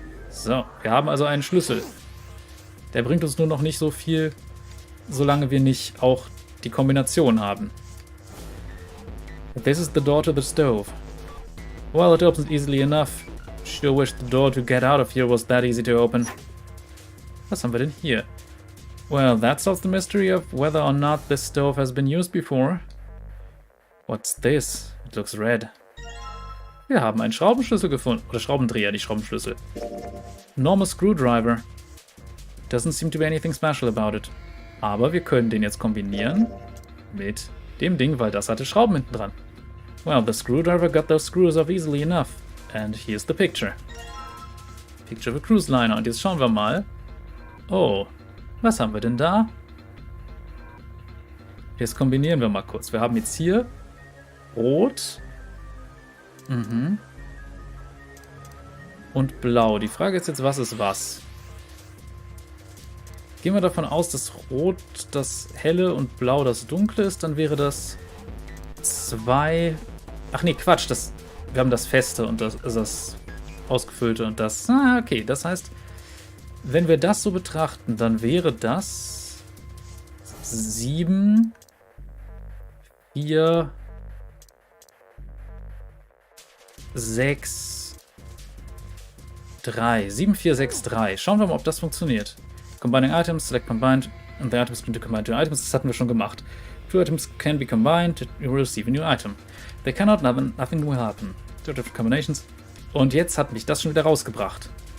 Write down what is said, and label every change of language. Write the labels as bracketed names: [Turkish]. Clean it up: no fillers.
[German] So, wir haben also einen Schlüssel. Der bringt uns nur noch nicht so viel, solange wir nicht auch die Kombination haben. [English] This is the door to the stove. Well, it opens easily enough. Sure wish the door to get out of here was that easy to open. [German] Was haben wir denn hier? [English] Well, that solves the mystery of whether or not this stove has been used before. What's this? It looks red. [German] Wir haben einen Schraubenschlüssel gefunden. Oder Schraubendreher, die Schraubenschlüssel. [English] Normal screwdriver. Doesn't seem to be anything special about it. [German] Aber wir können den jetzt kombinieren mit dem Ding, weil das hatte Schrauben hinten dran. [English] Well, the screwdriver got those screws off easily enough. And here's the picture. Picture of a cruise liner. [German] Und jetzt schauen wir mal. Oh, was haben wir denn da? Jetzt kombinieren wir mal kurz. Wir haben jetzt hier Rot. Und Blau. Die Frage ist jetzt, was ist was? Gehen wir davon aus, dass Rot das Helle und Blau das Dunkle ist, dann wäre das 2... Ach nee, Quatsch. Wir haben das Feste und das Ausgefüllte und das... okay, das heißt, wenn wir das so betrachten, dann wäre das 7, 4, 6, 3. 7, 4, 6, 3. Schauen wir mal, ob das funktioniert. [English] Combining items, select combined, and the items can to combine two items. [German] Das hatten wir schon gemacht. [English] Two items can be combined, you will receive a new item. They cannot, nothing will happen. Two different combinations. [German] Und jetzt hat mich das schon wieder rausgebracht.